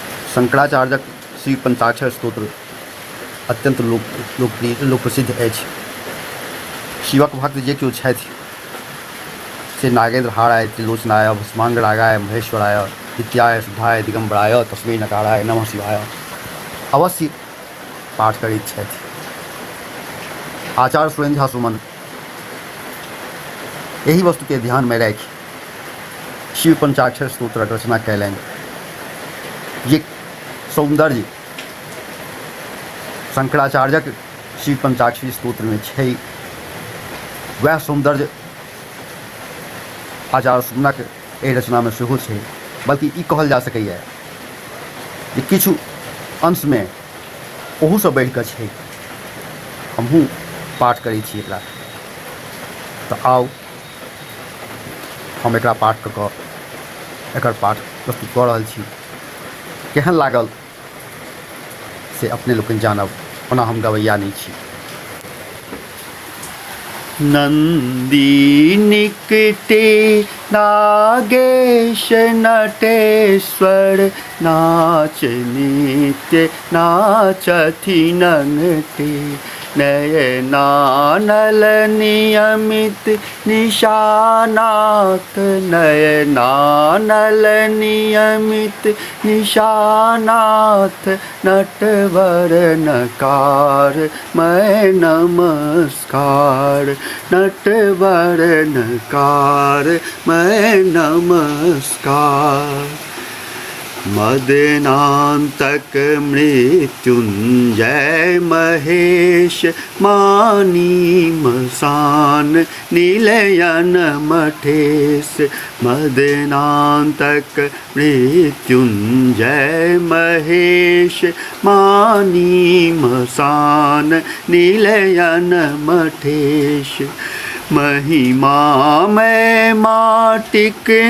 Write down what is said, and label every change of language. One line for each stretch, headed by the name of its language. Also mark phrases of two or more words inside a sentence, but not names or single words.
Maithili: शंकराचार्यक श्री पंचाक्षर स्तोत्र अत्यंत लोकप्रिय लोकप्रसिद्ध अछि। शिवक भक्त जे केओ छथि से
Sanskrit: नागेंद्र हाराय त्रिलोचनाय भस्मांगरागाय महेश्वराय नित्याय शुद्धाय दिगंबराय तस्मै नकाराय नमः शिवाय
Maithili: अवश्य पाठ करैत छथि। आचार्य सुरेंद्र झा सुमन यही वस्तु के ध्यान में राखि शिव पंचाक्षर स्तोत्र रचना कैलनि। ये सौंदर्य शंकराचार्यक शिव पंचाक्षरी स्तोत्र में छै, वह सौंदर्य आचार्य सुमनक एहि रचना में सेहो छै। बल्कि ई कहल जा सकैए जे किछु अंश में ओहूसँ बढ़ि कऽ छै। हमहूँ पाठ करै छी एकरा, तऽ आउ हम एकरा पाठ कऽ एकर पाठ प्रस्तुत कऽ रहल छी। केहन लागल से अपने लोकनि जानब, ओना हम गवैया नहीं छी। नंदी निकटे नागेश नटेश्वर नाच नित्य नाचथि नंगटे नयनानल नियमित निशानाथ नयनानल नियमित निशानाथ नटवर नकार मैं नमस्कार नटवर नकार मैं नमस्कार। मदनान्तक मृत्युंजय महेश मानी मसान निलयन मठेश मदनान्तक मृत्युंजय महेश मानी मसान निलयन मठेश महिमा में माटिक